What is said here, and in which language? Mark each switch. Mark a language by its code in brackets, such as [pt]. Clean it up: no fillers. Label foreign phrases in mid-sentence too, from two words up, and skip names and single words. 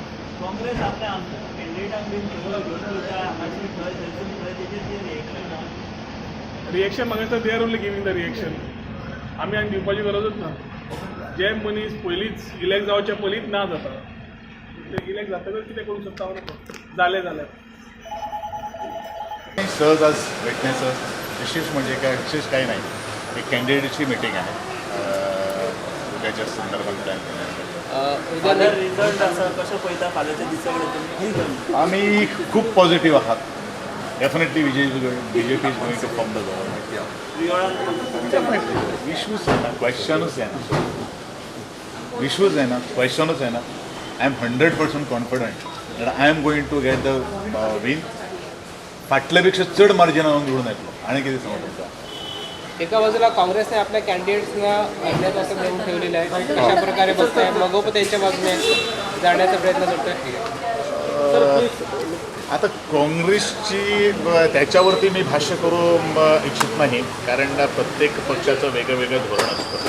[kok] काँग्रेस आपल्या कॅन्डिडेटांक बीन घेवन वयता आनी थंय तेजेर रिएक्शन रिएक्शन म्हाका दिसता [en] they are only giving the reaction. [kok] आमी आनी दिवपाची गरजूच ना. जे मनीस पयलींच इलेक्ट जावच्या पयलींच ना जाता ते इलेक्ट जातकच कितें करूंक शकता जालें जाल्यार. [mr] सहज आज विटनेस विशेष म्हणजे काय विशेष काही नाही. एक कॅन्डिडेटची मीटिंग आहे उद्याच्या संदर्भात प्लॅन केलं. [kok] रिझल्ट असा कसं पळयता फाल्यांच्या दिसा कडेन तुम्ही [mr] आम्ही खूप पॉझिटिव्ह आहात. [en] definitely BJP is going to form the government. [mr] डेफिनेटली इश्यूज आहे ना, क्वेश्चनच आहे ना, इश्यूज आहे ना, क्वेश्चनच आहे ना. [en] I am 100% confident that I am going to get the win. [mr] फाटल्यापेक्षा चढ मार्जिनावर निवडून येतलो आणि किती सांगू तुमचा. एका बाजूला काँग्रेसने आपल्या कॅन्डिडेट्सना अज्ञात देऊन ठेवलेलं आहे. अशा प्रकारे बघताय मगोप त्यांच्या बाजूने जाण्याचा प्रयत्न करतोय. आता काँग्रेसची त्याच्यावरती मी भाष्य करू इच्छित नाही, कारण प्रत्येक पक्षाचं वेगळं वेगळं धोरण असतं.